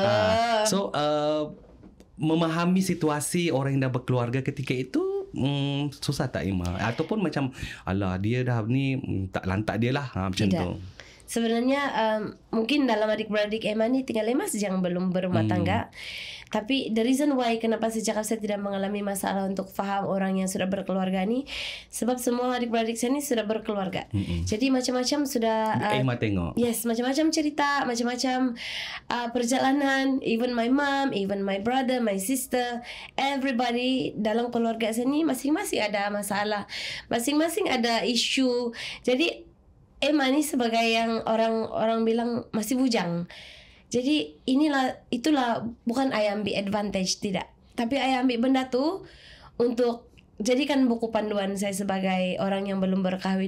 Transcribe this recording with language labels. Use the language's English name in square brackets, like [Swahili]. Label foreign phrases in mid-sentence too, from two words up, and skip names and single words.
[Malay] So memahami situasi orang yang dah berkeluarga ketika itu susah tak Ima? Ataupun macam alah dia dah ni tak lantak dia lah macam tu. Sebenarnya mungkin dalam adik-beradik Emma ni tinggal 5 saja yang belum berumah tangga. Tapi [English] the reason why [Malay] kenapa saya cakap saya tidak mengalami masalah untuk faham orang yang sudah berkeluarga ni, sebab semua adik-beradik saya ni sudah berkeluarga. Jadi macam-macam sudah Emma tengok. Yes, macam-macam cerita, macam-macam perjalanan. [English] Even my mom, even my brother, my sister, everybody [Malay] dalam keluarga saya ni masing-masing ada masalah, masing-masing ada isu. Jadi Emma ni sebagai yang orang bilang masih bujang. Jadi itulah bukan I ambil advantage, tidak. Tapi I ambil benda tu untuk jadikan buku panduan saya sebagai orang yang belum berkahwin.